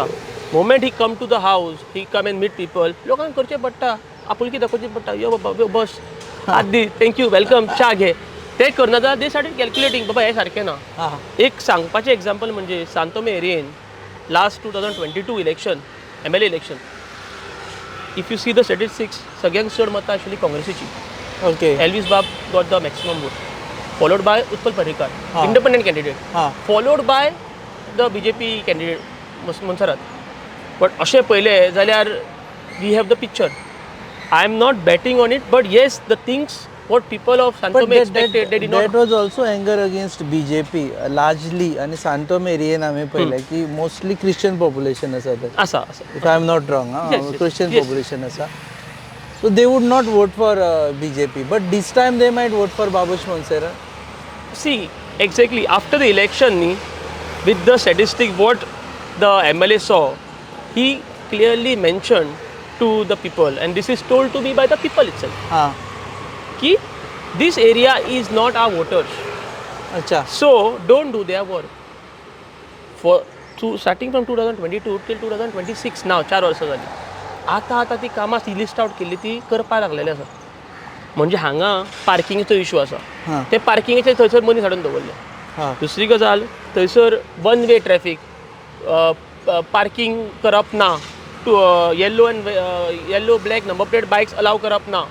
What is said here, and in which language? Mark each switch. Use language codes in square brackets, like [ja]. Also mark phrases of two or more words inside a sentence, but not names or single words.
[en] Moment he come to the house, he come and meet people, [kok] लोकांक करचें पडटा, आपुलकी दाखोवची पडटा. यो बाबा यो बस, हात दी, [en] thank you, welcome, [kok] च्या घे. ते करना जाल्यार [en] they started calculating [kok] बाबा हें सारकें ना. एक सांगपाचें एग्जाम्पल म्हणजे सांतोमे एरियेन [en] last 2022 election, MLA election, If you see the statistics, [kok] सगळ्यांक चड मतां आशिल्ली काँग्रेसीची. [en] ओके Elvis Bab got the maximum vote, followed by Utpal Parikar, independent candidate, followed by the BJP candidate Monserrat. But [kok] अशें पळयलें जाल्यार [en] we have the picture. I am not betting on it, but yes, the things what people of Santome expected, they did not. That was also anger against BJP largely. [kok] आणि सांतोम एरियेन आमी पळयलें की [en] mostly Christian population [kok] आसा थंय. आसा. [en] If I am not wrong, Christian population आसा. So they would not vote for BJP, but this time they might vote for Babush Monserrat. See, exactly after the election, with the statistic what the MLA saw, he clearly mentioned to the people, and this is told to me by the people itself. Ki this area is not our voters. Acha. So don't do their work. Starting from 2022 till 2026 now [kok] 4 वर्सां जाली. आता ती कामां ती [en] list out [kok] केल्ली ती करपाक लागलेली आसा. म्हणजे हांगा पार्किंगेचो इशू आसा, ते पार्किंगेचे थंयसर मनीस हाडून दवरले. दुसरी गजाल, थंयसर [en] one way traffic, [kok] पार्किंग करप ना, [en] yellow black number plate bikes allow [kok] करप ना.